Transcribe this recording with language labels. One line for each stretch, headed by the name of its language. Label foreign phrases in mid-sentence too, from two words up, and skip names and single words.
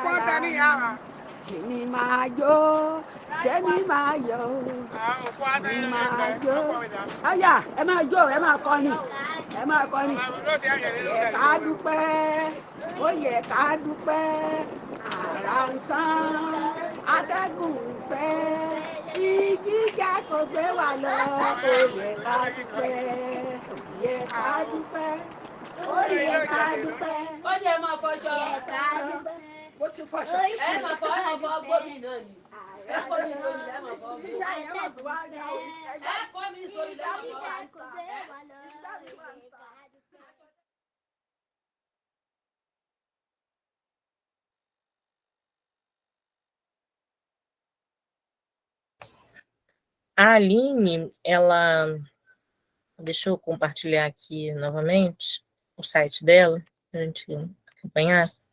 Yoruba: Sì ni màjó ṣe ni máa yọ ni máa jó ọ̀yà ẹ máa jó ẹ máa kọrin ẹ máa kọrin yẹ ká dúpẹ́ ó yẹ ká dúpẹ́ àrà ń sán atẹ́gùn ń fẹ́ ìjìjà kò gbé wa lọ ó yẹ ká dúpẹ́ ó yẹ ká dúpẹ́ ó yẹ ká dúpẹ́ ó ní ẹ máa fọṣọ. bó ti fọṣọ. ẹ máa fọ gómìnà ni. ẹ kọ́ mi sórí ẹ máa fọ. iṣẹ́ yẹn máa bù wá ní àwọn ẹ kọ́ mi sórí ẹ máa fọ.
Portuguese: A Aline, ela... Deixa eu compartilhar aqui novamente o site dela, para a gente acompanhar.